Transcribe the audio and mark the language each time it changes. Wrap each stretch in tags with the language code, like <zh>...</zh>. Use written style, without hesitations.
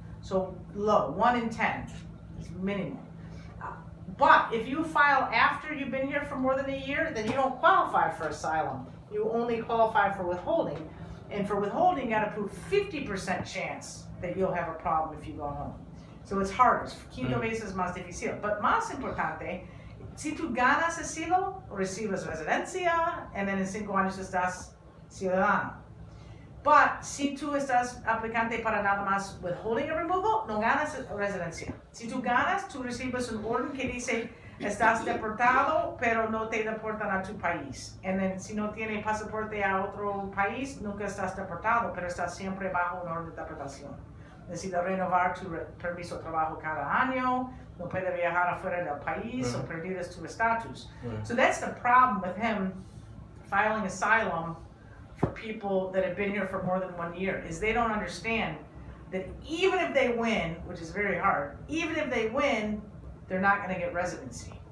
<en>So low, 1 in 10 is minimum. But if you file after you've been here for more than a year, then you don't qualify for asylum. You only qualify for withholding. And for withholding, you got to prove 50% chance that you'll have a problem if you go home. So it's harder.</en> <es>Quinto veces más difícil. But más importante, si tú ganas asilo, recibes residencia,</es> <en>and then</en> <es>en 5 años estás ciudadano. But si tú estás aplicante para nada más withholding of removal, no ganas residencia. Si tú ganas, tú recibes un orden que dice estás deportado, pero no te deportan a tu país.</es> <en>And then</en> <es>si no tienes pasaporte a otro país, nunca estás deportado, pero estás siempre bajo un orden de deportación. Necesitas renovar tu permiso de trabajo cada año, no puedes viajar afuera del país, o perdidas tu estatus.</es> <en>So that's the problem with him filing asylum for people that have been here for more than 1 year, is they don't understand that even if they win, which is very hard, even if they win, they're not going to get residency.</en>